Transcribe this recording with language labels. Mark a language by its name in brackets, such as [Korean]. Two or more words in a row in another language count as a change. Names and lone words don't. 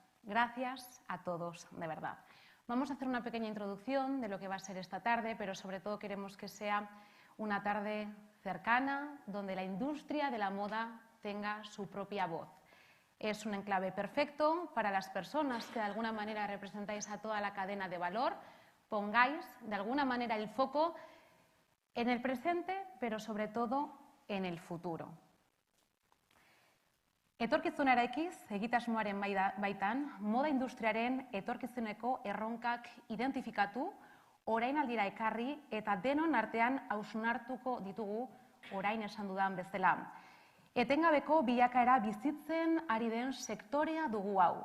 [Spanish] Gracias a todos, de verdad. Vamos a hacer una pequeña introducción de lo que va a ser esta tarde, pero sobre todo queremos que sea una tarde cercana, donde la industria de la moda tenga su propia voz. Es un enclave perfecto para las personas que de alguna manera representáis a toda la cadena de valor. Pongáis de alguna manera el foco en el presente, pero sobre todo en el futuro. [Basque] Etorkizuna Eraikiz egitasmoaren baitan, moda industriaren etorkizuneko erronkak identifikatu, orainaldira ekarri eta denon artean hausnartuko ditugu orain esan dudan bezala. Etengabeko bilakaera bizitzen ari den sektorea dugu hau.